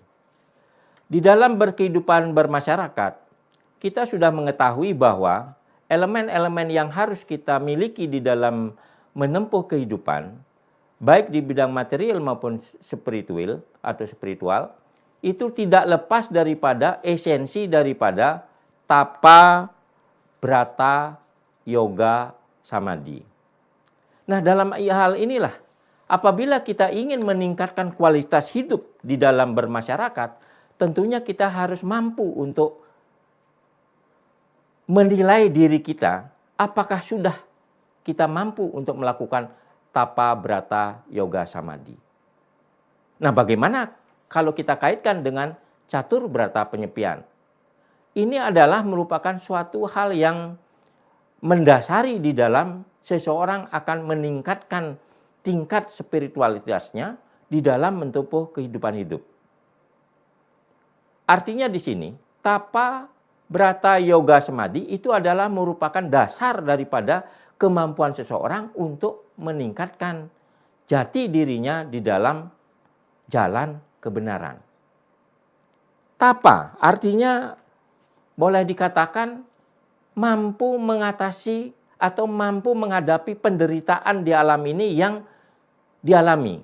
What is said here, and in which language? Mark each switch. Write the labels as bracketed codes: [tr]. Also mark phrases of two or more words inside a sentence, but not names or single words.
[id] Di dalam berkehidupan bermasyarakat, kita sudah mengetahui bahwa elemen-elemen yang harus kita miliki di dalam menempuh kehidupan, baik di bidang material maupun spiritual, itu tidak lepas daripada esensi daripada tapa, brata, yoga, samadhi. Nah, dalam hal inilah, apabila kita ingin meningkatkan kualitas hidup di dalam bermasyarakat, tentunya kita harus mampu untuk menilai diri kita, apakah sudah kita mampu untuk melakukan tapa, brata, yoga, samadhi. Nah, bagaimana kalau kita kaitkan dengan catur brata penyepian? Ini adalah merupakan suatu hal yang mendasari di dalam seseorang akan meningkatkan tingkat spiritualitasnya di dalam menempuh kehidupan hidup. Artinya di sini, tapa, brata, yoga, samadhi itu adalah merupakan dasar daripada kemampuan seseorang untuk meningkatkan jati dirinya di dalam jalan kebenaran. Tapa artinya boleh dikatakan mampu mengatasi atau mampu menghadapi penderitaan di alam ini yang dialami.